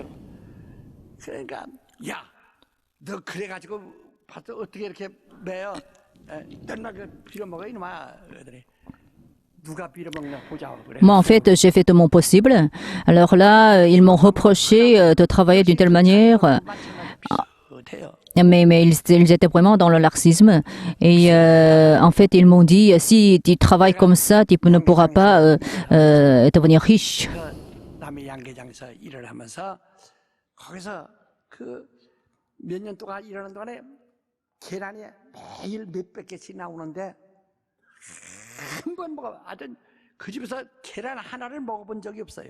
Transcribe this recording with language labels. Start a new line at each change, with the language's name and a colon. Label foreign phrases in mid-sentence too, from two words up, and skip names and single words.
French: Moi, en fait, j'ai fait tout mon possible. Alors là, ils m'ont reproché de travailler d'une telle manière. Mais ils étaient vraiment dans le narcissisme. Et en fait, ils m'ont dit, si tu travailles comme ça, tu ne pourras pas devenir riche.
Korean: 한번 하여튼 그 집에서 계란 하나를 먹어본 적이 없어요.